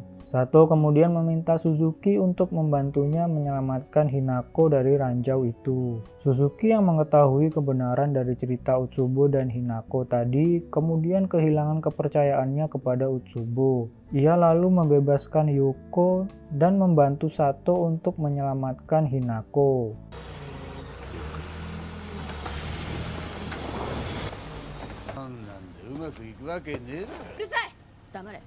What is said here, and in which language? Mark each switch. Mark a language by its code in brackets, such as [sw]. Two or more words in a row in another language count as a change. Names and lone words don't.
[id] Sato kemudian meminta Suzuki untuk membantunya menyelamatkan Hinako dari ranjau itu. Suzuki yang mengetahui kebenaran dari cerita Utsubo dan Hinako tadi kemudian kehilangan kepercayaannya kepada Utsubo. Ia lalu membebaskan Yoko dan membantu Sato untuk menyelamatkan Hinako. [ja] うまくいくわけねえだろ。うるさい黙れ